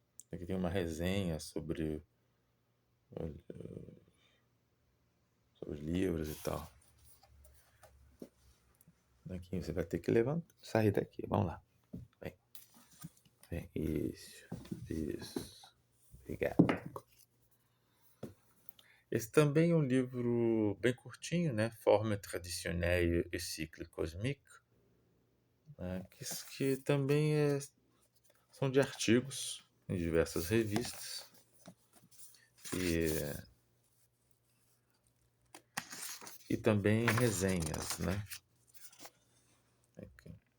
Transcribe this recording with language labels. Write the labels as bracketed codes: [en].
[pt] Aqui tem uma resenha sobre os livros e tal. Aqui você vai ter que levantar, sair daqui. Vamos lá. Vem. Vem. Isso. Obrigado. Esse também é um livro bem curtinho, né? [fr] Forme traditionnelle et cycle cosmique, né? [pt] Que também são de artigos em diversas revistas e também resenhas, né? Aqui.